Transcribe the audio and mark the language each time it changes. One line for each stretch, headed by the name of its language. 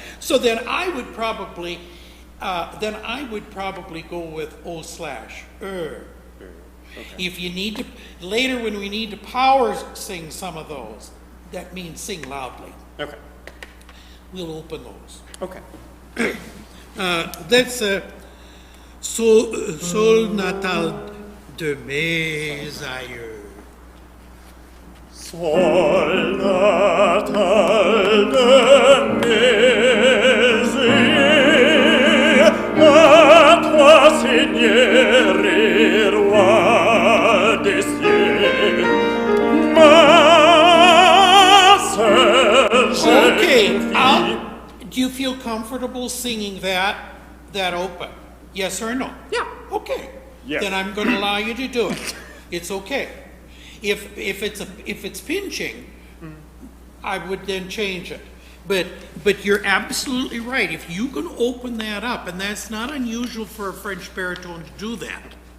English: So then I would probably go with O slash. Okay. If you need to, later when we need to power sing some of those, that means sing loudly. Okay. We'll open those. Okay.
French: That's Sol natal de mes aïeux. Sol natal de mes aïeux, à toi Seigneur et roi des cieux, ma seule
English: Okay,
French: jeune fille.
English: do you feel comfortable singing that open? Yes or no? Yeah. Okay. Yes. Then I'm going to allow you to do it. It's okay. If it's pinching, I would then change it. But you're absolutely right. If you can open that up, and that's not unusual for a French baritone to do that.